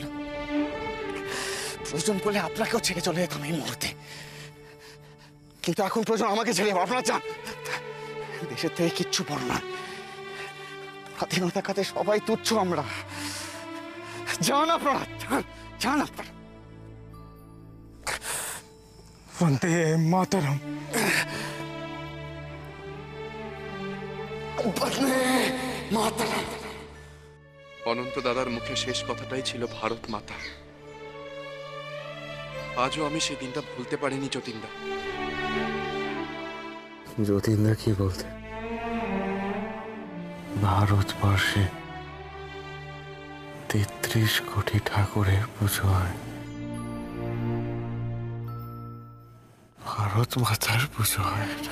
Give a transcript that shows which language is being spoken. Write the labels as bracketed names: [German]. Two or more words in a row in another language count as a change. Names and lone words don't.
[Bangla] প্রয়োজন বলে আপনাকেও ছেড়ে চলে যেতাম এই মুহূর্তে, কিন্তু এখন প্রয়োজন আমাকে ছেড়ে আপনারা যান। দেশের থেকে কিচ্ছু বড় না, স্বাধীনতা কাছে সবাই তুচ্ছ আমরা। যান আপনারা, যান আপনারা। [Sanskrit] वंदे मातरम। वंदे मातरम। [Bangla] অনন্ত দাদার মুখে শেষ কথাটাই ছিল ভারত মাতা। আজও আমি সেই দিনটা ভুলতে পারিনি যতীনদা। যতীনদা কি বলতে? ভারতবর্ষে ৩৩ কোটি ঠাকুরের পুজো হয়, ভারত মাতার পুজো হয় না।